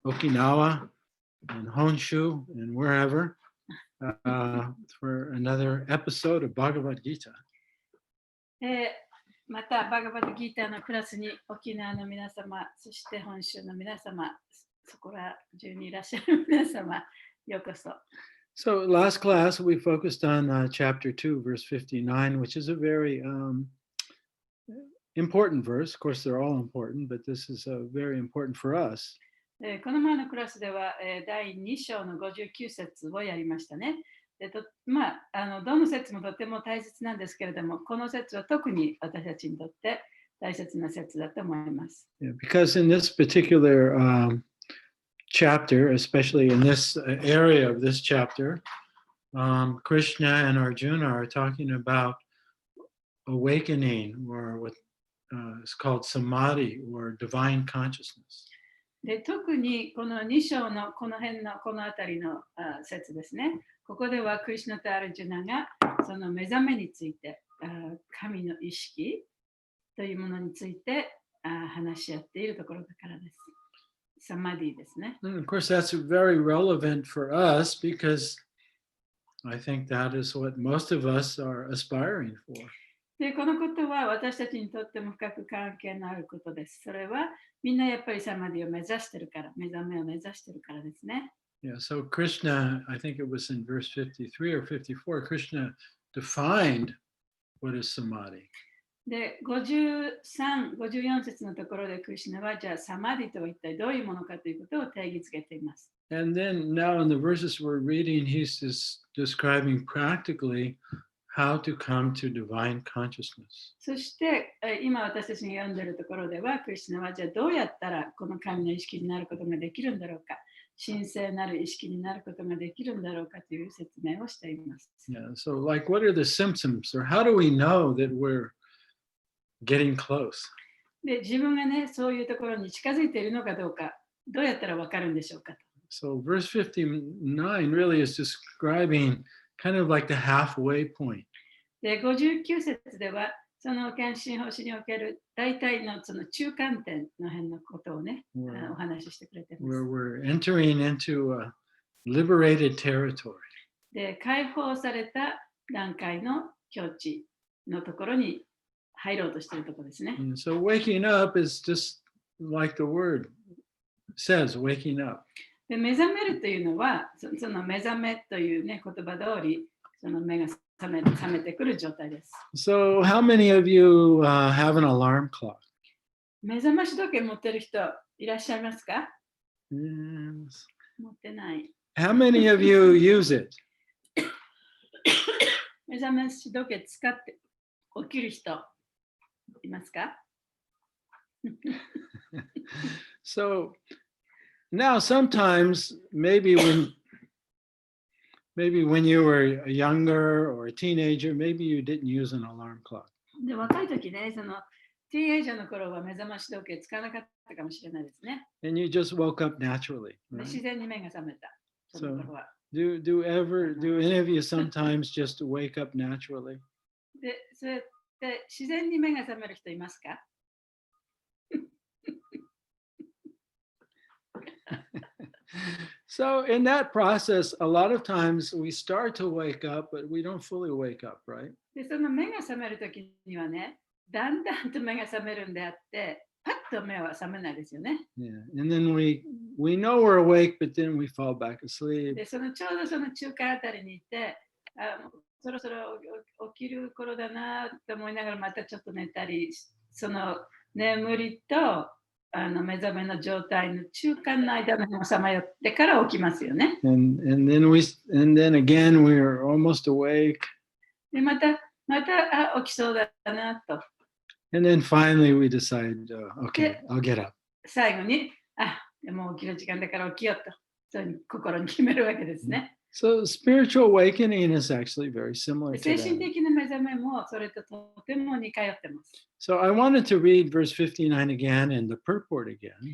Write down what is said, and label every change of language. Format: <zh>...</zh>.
<en>Okinawa and Honshu and wherever for another episode of Bhagavad Gita.</en> <ja>また、バガバッドギーターのクラスに沖縄の皆様、そして本州の皆様、そこら中にいらっしゃる皆様、ようこそ。</ja> <en>So last class we focused on chapter 2, verse 59, which is a very important verse. Of course, they're all important, but this is very important for us.</en> <ja>この前のクラスでは、第2章の59節をやりましたね。どの説もとても大切なんですけれども、この説は特に私たちにとって大切な説だと思います。</ja> <en>Because in this particular chapter, especially in this area of this chapter, Krishna and Arjuna are talking about awakening, or what is called samadhi, or divine consciousness.</en> <ja>で特にこの2章のこの辺のこの辺りの説ですね。ここではクリシュナとアルジュナがその目覚めについて、神の意識というものについて話し合っているところだからです。サマディですね。</ja> <en>And of course, that's very relevant for us because I think that is what most of us are aspiring for.</en> <ja>でこのことは私たちにとっても深く関係のあることです。それはみんなやっぱりサマディを目指してるから、目覚めを目指してるからですね。</ja> <en>Yeah, so Krishna, I think it was in verse 53 or 54, Krishna defined what is samadhi.</en> <ja>で、53、54節のところでクリシュナはじゃあサマディとは一体どういうものかということを定義づけています。</ja> <en>And then now in the verses we're reading, he's just describing practically how to come to divine consciousness.</en> <ja>そして今私たちが読んでいるところではクリシュナはじゃあどうやったらこの神の意識になることができるんだろうか、神聖なる意識になることができるんだろうかという説明をしています。</ja> <en>Yeah, so like what are the symptoms, or how do we know that we're getting close?</en> <ja>で自分がね、そういうところに近づいているのかどうか、どうやったらわかるんでしょうかと。</ja> <en>So verse 59 really is describing kind of like the halfway point.</en> <ja>で、59節では、その献身奉仕における大体のその中間点の辺のことをね、お話ししてくれています。</ja> <en>Where we're entering into a liberated territory.</en> <ja>で、解放された段階の境地のところに入ろうとしているところですね。</ja> <en>And so waking up is just like the word says, waking up.</en> <ja>で目覚めるというのは、その目覚めという、ね、言葉通り、その目が覚めてくる状態です。</ja> <en>So how many of you have an alarm clock?</en> <ja>目覚まし時計持ってる人いらっしゃいますか？</ja> <en>Yes.</en> <ja>持ってない。</ja> <en>How many of you use it?</en> <ja>目覚まし時計使って起きる人いますか？</ja> <en>So now sometimes maybe when you were a younger or a teenager, maybe you didn't use an alarm clock.</en> <ja>で若い時ね、そのティーンエイジャーの頃は目覚まし時計使わなかったかもしれないですね。</ja> <en>And you just woke up naturally.</en> <ja>で</ja> <en>Right?</en> <ja>自然に目が覚めた。その頃は。</ja> <en>Do any of you sometimes just wake up naturally?</en> <ja>で、そうやって自然に目が覚める人いますか？</ja> <en>So in that process, a lot of times we start to wake up, but we don't fully wake up, right?</en> <ja>で、その目が覚める時にはね、だんだんと目が覚めるんであって、パッと目は覚めないですよね。</ja> <en>Yeah. And then we know we're awake, but then we fall back asleep.</en> <ja>で、ちょうどその中間あたりにいて、そろそろ起きる頃だなと思いながらまたちょっと寝たり、その眠りと目覚めの状態の中間の間のさまよってから起きますよね。</ja> <en>And then again we're almost awake.</en> <ja>でまた起きそうだなと。</ja> <en>And then finally we decide, okay, I'll get up.</en> <ja>最後に、もう起きる時間だから起きようと、そういう心に決めるわけですね。</ja> <en>So spiritual awakening is actually very similar to</en> <ja>精神</ja> <en>that.</en> <ja>的な目覚めもそれととても似通ってます。</ja> <en>So I wanted to read verse 59 again and the purport again.</en>